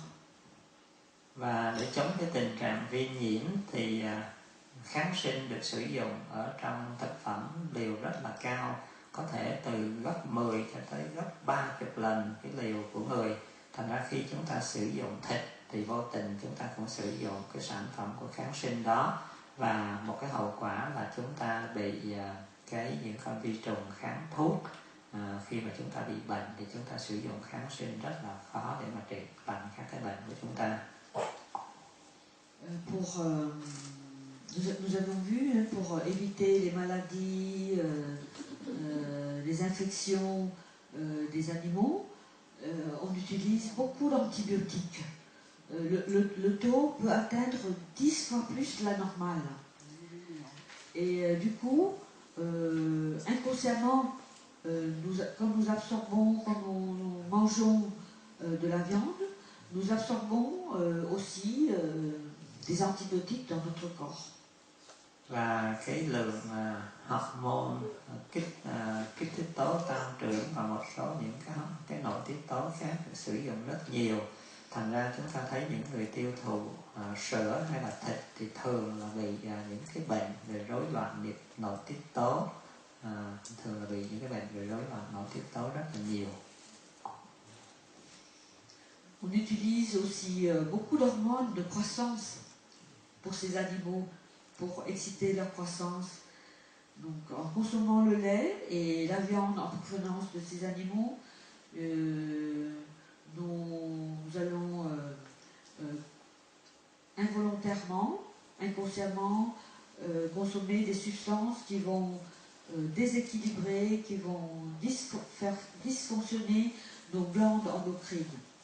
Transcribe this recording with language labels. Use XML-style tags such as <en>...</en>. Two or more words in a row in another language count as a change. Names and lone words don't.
<vi>Và để chống cái tình trạng viêm nhiễm thì kháng sinh được sử dụng ở trong thực phẩm liều rất là cao, có thể từ gấp 10 cho tới gấp 30 lần cái liều của người. Thành ra khi chúng ta sử dụng thịt thì vô tình chúng ta cũng sử dụng cái sản phẩm của kháng sinh đó, và một cái hậu quả là chúng ta bị những con vi trùng kháng thuốc. Khi mà chúng ta bị bệnh thì chúng ta sử dụng kháng sinh rất là khó để mà trị lành các cái bệnh của chúng ta.</vi> <fr>Nous avons vu, pour éviter les maladies, les infections des animaux, on utilise beaucoup d'antibiotiques. Le taux peut atteindre 10 fois plus la normale. Et du coup, inconsciemment, quand nous absorbons, quand nous mangeons de la viande, nous absorbons aussi des antibiotiques dans notre corps.</fr> <vi>Và cái lượng hormone kích thích tố tăng trưởng và một số những cái nội tiết tố khác được sử dụng rất nhiều. Thành ra chúng ta thấy những người tiêu thụ sữa hay là thịt thì thường là bị những cái bệnh về rối loạn nội tiết tố, thường là bị những cái bệnh về rối loạn nội tiết tố rất là nhiều.</vi> <fr>On utilise aussi beaucoup d'hormones de croissance pour ces animaux, pour exciter leur croissance. Donc en consommant le lait et la viande en provenance de ces animaux, nous allons involontairement, inconsciemment consommer des substances qui vont déséquilibrer, qui vont faire dysfonctionner nos glandes endocrines.</fr>